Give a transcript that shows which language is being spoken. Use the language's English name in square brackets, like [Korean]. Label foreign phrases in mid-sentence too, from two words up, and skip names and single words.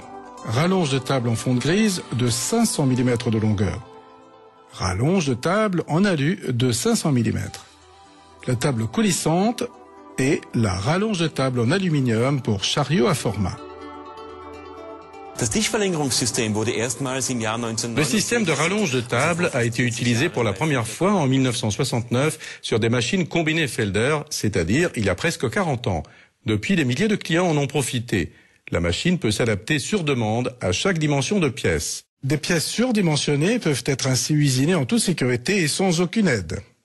[French] Rallonge de table en fonte grise de 500 mm de longueur. Rallonge de table en alu de 500 mm. La table coulissante et la rallonge de table en aluminium pour chariot à format. [German] Das Tischverlängerungssystem wurde erstmals im Jahr [French] Le 1999 système de rallonge de table a été utilisé pour la première fois en 1969 sur des machines combinées Felder, c'est-à-dire il y a presque 40 ans. Depuis, des milliers de clients en ont profité. La machine peut s'adapter sur demande à chaque dimension de pièce. Des pièces surdimensionnées peuvent être ainsi usinées en toute sécurité et sans aucune aide.